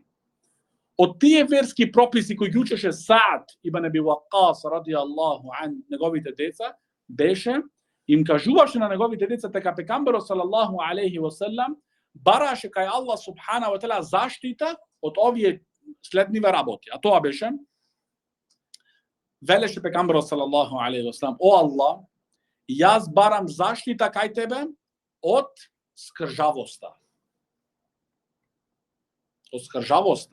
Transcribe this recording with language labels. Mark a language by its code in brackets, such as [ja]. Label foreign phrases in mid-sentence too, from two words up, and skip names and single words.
[mk] Од тие верски прописи кои ги учеше Саъд ибн Аби Вақас [ar] رضي الله عن [mk] неговите деца, беше, им кажуваше на неговите деца дека пегамберот [ar] صلى الله عليه وسلم [mk] бараше кај Аллах [ar] سبحانه وتعالى [mk] заштита од овие следниве работи. А тоа беше, велеше пекамберот [ar] صلى الله عليه وسلم: [mk] о Аллах, јас барам заштита кај тебе од скржавоста. Од скржавоста.